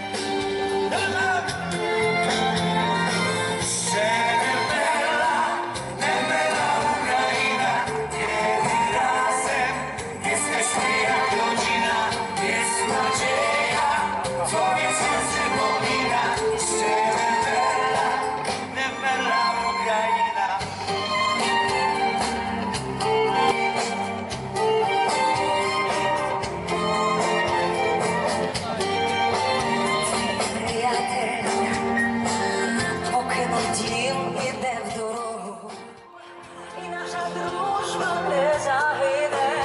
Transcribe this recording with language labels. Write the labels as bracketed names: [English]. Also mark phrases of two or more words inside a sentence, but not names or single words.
[Polish] Bella Ukraina, kiedy razem jesteśmy jak rodzina, jest nadzieja, człowiek się przypomina. Bella Ukraina. [Ukrainian] Поки нам дім іде в дорогу, і наша дружба не загине.